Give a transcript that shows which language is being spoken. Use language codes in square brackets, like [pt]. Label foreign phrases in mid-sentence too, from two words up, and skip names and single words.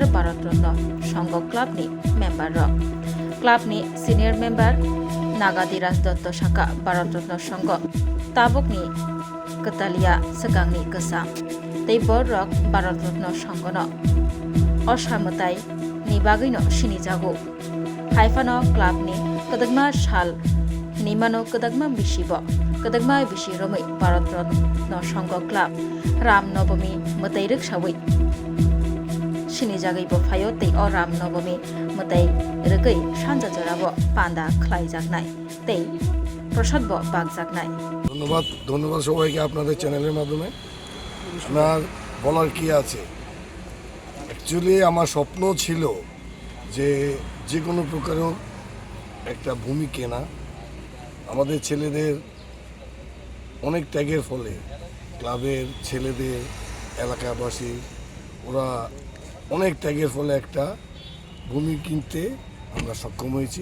[trp] भारतरत्न संघ क्लाबनि मेम्बार क्लाबनि [en] senior member [trp] नागादिराज दत्त शाखा भारतरत्न संघ ताबुकनि कतालिया सगांनि गोसा तैबर रक भारतरत्न संघनो असामताय नि बागैनो सिनिजागो हाइफानो क्लाबनि कदगमा साल निमानो कदगमा बिसिबो कदगमा बिसि रमै भारतरत्न संघ क्लाब रामनवमी मुताई रिक्सावै सिनिजागैबो फायो तै अ रामनवमी मुताई रगै सानजा जराबो पान्दा ख्लाइजागनाय तै प्रसादबो बागजागनाय। [bn] ধন্যবাদ সবাইকে আপনাদের চ্যানেলের মাধ্যমে। আমার বলার কি আছে, অ্যাকচুয়ালি আমার স্বপ্ন ছিল যে কোনো প্রকারের একটা ভূমি কেনা। আমাদের ছেলেদের অনেক ত্যাগের ফলে ক্লাবের ছেলেদের এলাকাবাসী ওরা অনেক ত্যাগের ফলে একটা ভূমি কিনতে আমরা সক্ষম হয়েছি।